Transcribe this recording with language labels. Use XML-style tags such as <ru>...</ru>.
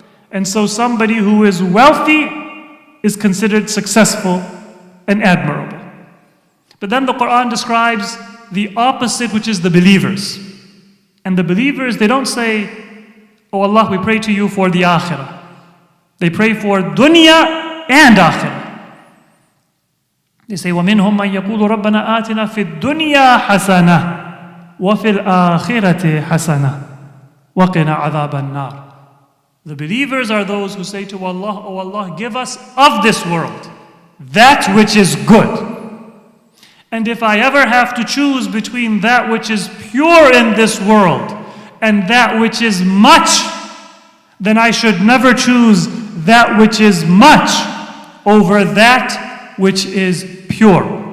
<en>And so somebody who is wealthy is considered successful and admirable. But then the Quran describes the opposite, which is the believers. And the believers, they don't say, oh Allah, we pray to you for the akhirah. They pray for dunya and akhirah. They say,</en> <ar>وَمِنْهُمْ مَنْ يَقُولُ رَبَّنَا آتِنَا فِي الدُّنْيَا حَسَنَةً وَفِي الْآخِرَةِ حَسَنَةً وَقِنَا عَذَابَ النَّارِ.</ar> <en>The believers are those who say to Allah, oh Allah, give us of this world that which is good. And if I ever have to choose between that which is pure in this world and that which is much, then I should never choose that which is much over that which is pure.</en>